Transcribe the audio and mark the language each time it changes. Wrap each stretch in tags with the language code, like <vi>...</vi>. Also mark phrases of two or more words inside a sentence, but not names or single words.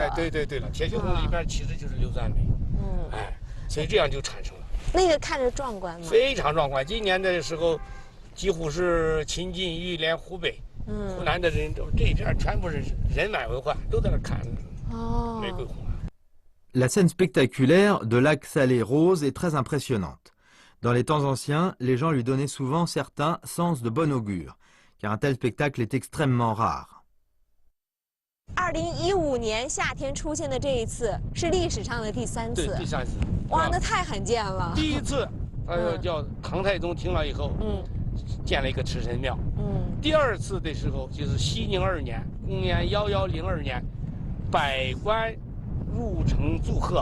<zh>哎，对了，铁锈红里边其实就是硫酸镁。哎，所以这样就产生了。那个看着壮观吗？非常壮观。今年的时候，几乎是秦晋、玉莲、湖北、湖南的人这一片全部是人满为患，都在那看玫瑰红。</zh> <fr>La scène spectaculaire de lac Salé rose est très impressionnante. Dans les temps anciens, les gens lui donnaient souvent certains sens de bon augure, car un tel spectacle est extrêmement rare.</fr> <zh>2015 年夏天出现的这一次是历史上的第3次。对，第3次。哇，那太罕见了。第一次，叫唐太宗听了以后，建了一个池神庙。第2次的时候就是熙宁2年，公元1102年，百官入城祝贺。</zh>